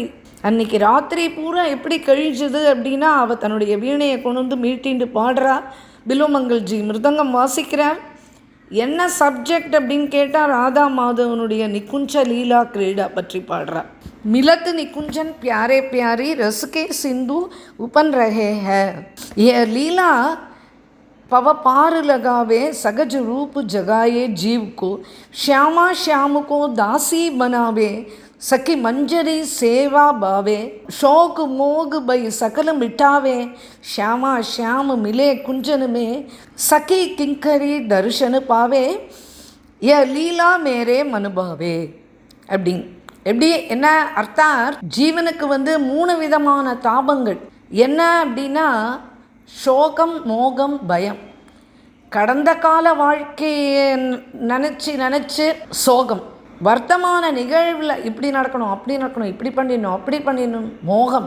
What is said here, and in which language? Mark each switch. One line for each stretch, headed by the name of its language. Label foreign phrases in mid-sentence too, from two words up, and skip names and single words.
Tamil: அன்றைக்கி ராத்திரி பூரா எப்படி கழிஞ்சுது அப்படின்னா, அவள் தன்னுடைய வீணையை கொண்டு வந்து மீட்டிண்டு பாடுறா. பில்வமங்கல்ஜி மிருதங்கம் வாசிக்கிறார். என்ன சப்ஜெக்ட் அப்படின்னு கேட்டால், ராதா மாதவனுடைய நிக்குஞ்ச லீலா கிரீடா பற்றி பாடுறா.
Hindi: मिलत निकुंजन प्यारे प्यारी रस के सिंधु उपन रहे हैं, ये लीला पव पार लगावे सगज रूप जगाए जीव को, श्यामा श्याम को दासी बनावे सखी मंजरी सेवा भावे, शोक मोग भई सकल मिटावे, श्यामा श्याम मिले कुंजन में सखी किंकरी दर्शन पावे, यह लीला मेरे मन भावे.
Tamil: அப்படிங்க எப்படி என்ன அர்த்தம்? ஜீவனுக்கு 3 விதமான தாபங்கள் என்ன அப்படின்னா, சோகம், மோகம், பயம். கடந்த கால வாழ்க்கையை நினச்சி சோகம், வர்த்தமான நிகழ்வில் இப்படி நடக்கணும், அப்படி நடக்கணும், இப்படி பண்ணிடணும் மோகம்.